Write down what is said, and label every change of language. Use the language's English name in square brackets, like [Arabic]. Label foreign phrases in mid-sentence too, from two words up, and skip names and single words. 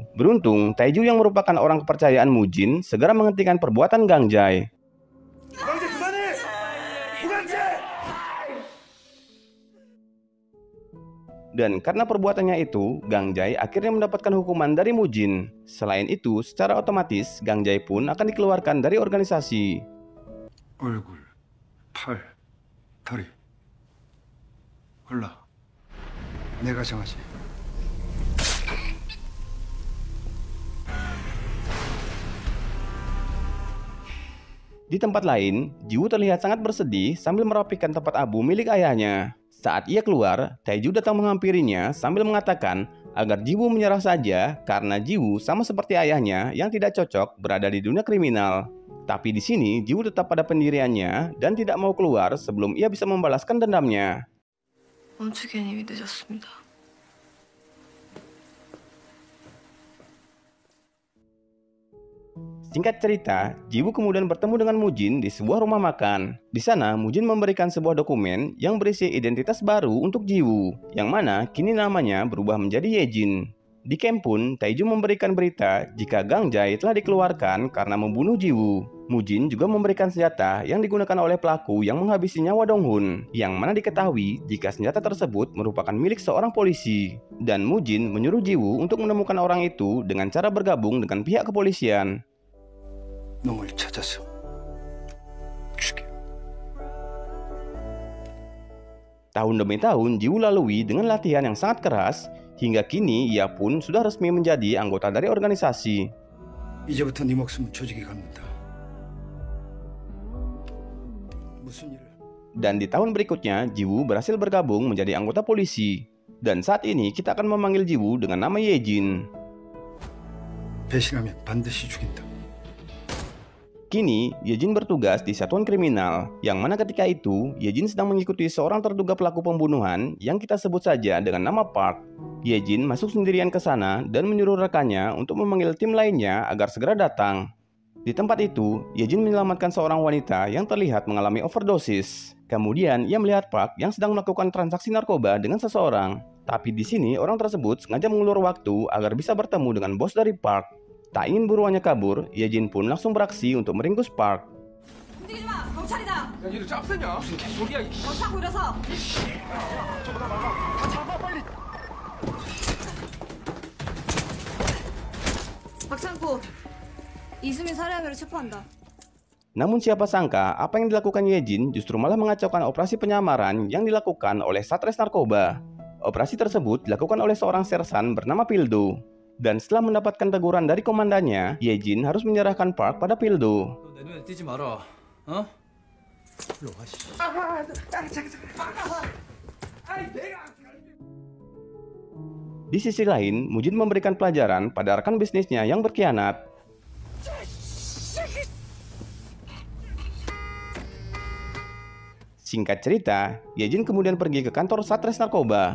[Indonesian] Beruntung, Taeju yang merupakan orang kepercayaan Mujin segera menghentikan perbuatan Gang Jae. Dan karena perbuatannya itu, Gang Jae akhirnya mendapatkan hukuman dari Mujin. Selain itu, secara otomatis, Gang Jae pun akan dikeluarkan dari organisasi. [Korean] 얼굴, 팔, 다리. 골라. 내가 정하지. [Indonesian] Di tempat lain, Jiwoo terlihat sangat bersedih sambil merapikan tempat abu milik ayahnya. Saat ia keluar, Taeju datang menghampirinya sambil mengatakan agar Jiwoo menyerah saja karena Jiwoo sama seperti ayahnya yang tidak cocok berada di dunia kriminal. Tapi di sini Jiwoo tetap pada pendiriannya dan tidak mau keluar sebelum ia bisa membalaskan dendamnya. [Korean] 멈추기엔 이미 늦었습니다. [Indonesian] Singkat cerita, Jiwoo kemudian bertemu dengan Mujin di sebuah rumah makan. Di sana, Mujin memberikan sebuah dokumen yang berisi identitas baru untuk Jiwoo, yang mana kini namanya berubah menjadi Yejin. Di camp pun, Taeju memberikan berita jika Gang Jae telah dikeluarkan karena membunuh Jiwoo. Mujin juga memberikan senjata yang digunakan oleh pelaku yang menghabisi nyawa Donghun, yang mana diketahui jika senjata tersebut merupakan milik seorang polisi. Dan Mujin menyuruh Jiwoo untuk menemukan orang itu dengan cara bergabung dengan pihak kepolisian. [Korean] 놈을 찾아서 죽여. [Indonesian] Tahun demi tahun, Jiwoo lalui dengan latihan yang sangat keras, hingga kini ia pun sudah resmi menjadi anggota dari organisasi. [Korean] 이제부터 네 목숨은 조직에 갖는다. 무슨 일을? [Indonesian] Dan di tahun berikutnya, Jiwoo berhasil bergabung menjadi anggota polisi. Dan saat ini kita akan memanggil Jiwoo dengan nama Yejin. [Korean] 배신하면 반드시 죽인다. [Indonesian] Kini, Yejin bertugas di satuan kriminal, yang mana ketika itu, Yejin sedang mengikuti seorang terduga pelaku pembunuhan yang kita sebut saja dengan nama Park. Yejin masuk sendirian ke sana dan menyuruh rekannya untuk memanggil tim lainnya agar segera datang. Di tempat itu, Yejin menyelamatkan seorang wanita yang terlihat mengalami overdosis. Kemudian, ia melihat Park yang sedang melakukan transaksi narkoba dengan seseorang. Tapi di sini, orang tersebut sengaja mengulur waktu agar bisa bertemu dengan bos dari Park. Tak ingin buruannya kabur, Yejin pun langsung beraksi untuk meringkus Park. [Korean] 움직이지 마! 경찰이다! 야, 니들 짭새냐? 무슨 개소리야, 이 너 자꾸 일어서! 박창구, 이수민 살해 혐의로 체포한다. [Indonesian] Namun siapa sangka apa yang dilakukan Yejin justru malah mengacaukan operasi penyamaran yang dilakukan oleh Satres Narkoba. Operasi tersebut dilakukan oleh seorang sersan bernama Pildo. Dan setelah mendapatkan teguran dari komandannya, Yejin harus menyerahkan Park pada Pildo. [Korean] 너 내 눈에 띄지 마라. 어? 일로 와, 씨. [Indonesian] Di sisi lain, Mujin memberikan pelajaran pada rekan bisnisnya yang berkhianat. Singkat cerita, Yejin kemudian pergi ke kantor Satres Narkoba.